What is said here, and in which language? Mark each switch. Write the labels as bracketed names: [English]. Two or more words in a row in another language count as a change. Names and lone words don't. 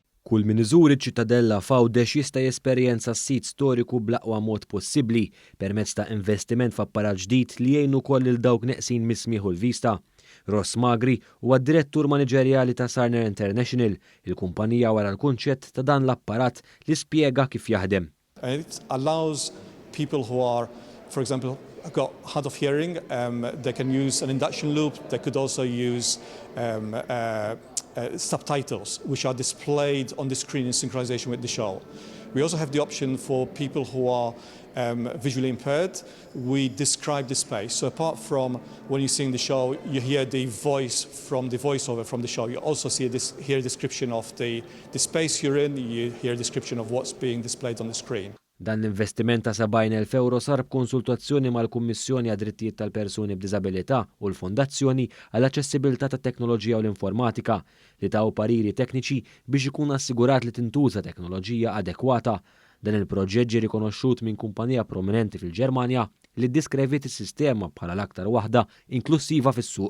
[Maltese] Kull min iżur iċ-Ċittadella Fgħawdex jista' jesperjenza s-sit storiku bl-aqwa mod possibbli permezz ta' investiment f'apparat ġdid li jgħinu wkoll lil dawk neqsin mis-smieħ u l-vista. Ross Magri huwa d-direttur maniġerjali ta' Sarner International, il-kumpanija wara l-kunċett ta' dan l-apparat li spjega kif jaħdem. [English] It allows people who are, for example, got hard of hearing, they can use an induction loop. They could also use subtitles, which are displayed on the screen in synchronization with the show. We also have the option for people who are visually impaired. We describe the space. So apart from when you're seeing the show, you hear the voice from the voiceover from the show. You also hear a description of the space you're in. You hear a description of what's being displayed on the screen. [Maltese] Dan l-investiment ta' 70,000 euro sar b'konsultazzjoni mal-Kummissjoni għad-Drittijiet tal-Persuni b'Diżabilità u l-Fondazzjoni għall-Aċċessibilità tat-Teknoloġija u l-Informatika li taw pariri tekniċi biex ikun assigurat li tintuża teknoloġija adekwata. Dan il-proġett ġie rikonoxxut minn kumpanija prominenti fil-Ġermanja li ddiskrevit is-sistema bħala l-aktar waħda inklusiva fis-suq.